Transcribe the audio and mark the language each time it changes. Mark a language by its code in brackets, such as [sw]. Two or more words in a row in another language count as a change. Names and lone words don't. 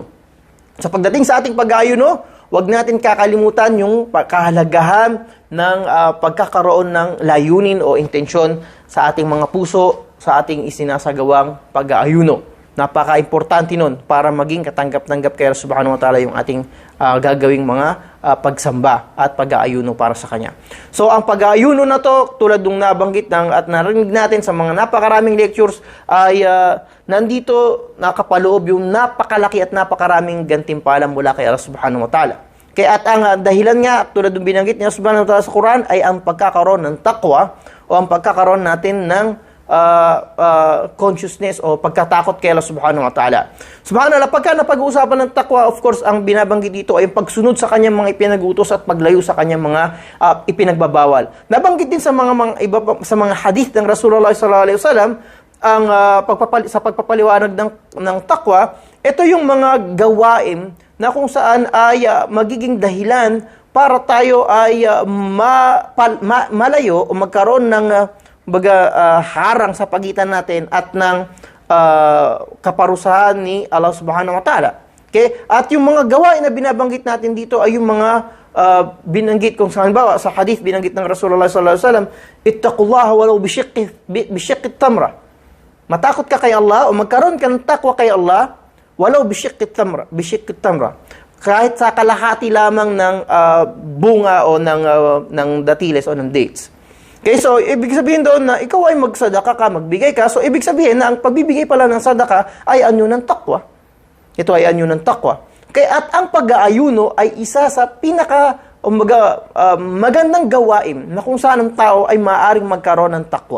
[tl] So pagdating sa ating pag-aayuno, huwag natin kakalimutan yung kahalagahan ng pagkakaroon ng layunin o intensyon sa ating mga puso, sa ating isinasagawang pag-aayuno. Napaka-importante nun para maging katanggap-tanggap kay Allah [ar] سبحانه وتعالى [tl] yung ating gagawing mga pagsamba at pag-aayuno para sa Kanya. So, ang pag-aayuno na to, tulad ng nabanggit at narinig natin sa mga napakaraming lectures, ay nandito nakapaloob yung napakalaki at napakaraming gantimpala mula kay Allah [ar] سبحانه وتعالى. [tl] Kaya at ang dahilan nga, tulad ng binanggit niya [ar] سبحانه وتعالى [tl] sa Quran, ay ang pagkakaroon ng taqwa o ang pagkakaroon natin ng consciousness o pagkatakot kay Allah [ar] سبحانه وتعالى. [tl] Subhanallah, pagka napag-uusapan ng taqwa, [en] of course, [tl] ang binabanggit dito ay pagsunod sa kanyang mga ipinag-utos at paglayo sa kanyang mga ipinagbabawal. Nabanggit din sa sa mga hadith ng Rasulullah [ar] صلى الله عليه وسلم [tl] ang sa pagpapaliwanag ng taqwa, ito yung mga gawain na kung saan ay magiging dahilan para tayo ay malayo o magkaroon ng harang sa pagitan natin at ng kaparusahan ni Allah [ar] سبحانه وتعالى. [tl] Okay? At yung mga gawain na binabanggit natin dito ay yung mga binanggit kung sa halimbawa sa hadith binanggit ng [ar] رسول الله صلى الله عليه وسلم اتقوا الله ولو بشق تمرة. [tl] Matakot ka kay Allah o magkaroon ka ng takwa kay Allah [ar] ولو بشق تمرة. [tl] Kahit sa kalahati lamang ng bunga o ng datiles o ng dates. Okay, so ibig sabihin doon na ikaw ay magsadaka ka, magbigay ka. So ibig sabihin na ang pagbibigay pala ng sadaka ay anyo ng takwa. Ito ay anyo ng takwa. Okay, at ang pag-aayuno ay isa sa magandang gawain na kung saan ang tao ay maaaring magkaroon ng takwa.